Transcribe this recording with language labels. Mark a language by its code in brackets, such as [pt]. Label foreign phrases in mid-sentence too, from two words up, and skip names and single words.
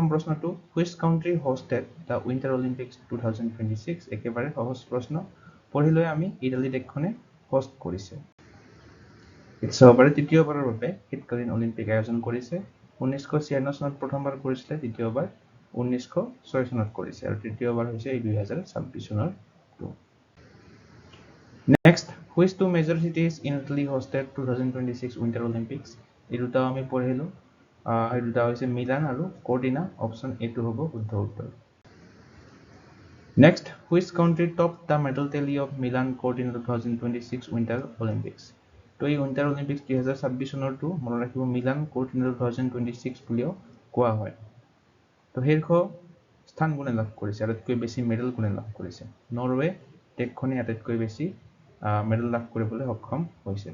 [as] প্ৰশ্নটো [en] which country hosted the Winter Olympics 2026 [as] একেবাৰে সহজ প্ৰশ্ন পঢ়িলৈ আমি ইটালী দেশখনে হোস্ট কৰিছে ইটছবাৰে তৃতীয়বাৰৰ বাবে শীতকালীন অলিম্পিক আয়োজন কৰিছে 1996 চনত প্ৰথমবাৰ কৰিছিল দ্বিতীয়বাৰ 1906 চনত কৰিছে আৰু তৃতীয়বাৰ হৈছে 2026 চনৰ [en] Next, which two major cities in Italy hosted 2026 Winter Olympics? [as] এই দুটাও আমি পঢ়িলো এই দুটা হৈছে মিলান আৰু কৰ্টিনা অপশন এটো হ'ব শুদ্ধ উত্তৰ নেক্সট [en] which country topped the medal tally of Milan Cortina 2026 Winter Olympics [as] তো এই উইন্টাৰ অলিম্পিক্স 2026 চনৰটো মনত ৰাখিব মিলান কৰ্টিনা 2026 বুলিও কোৱা হয় তো শীৰ্ষ স্থান কোনে লাভ কৰিছে আটাইতকৈ বেছি মেডেল কোনে লাভ কৰিছে নৰৱে দেশখনে আটাইতকৈ বেছি মেডেল লাভ কৰিবলৈ সক্ষম হৈছে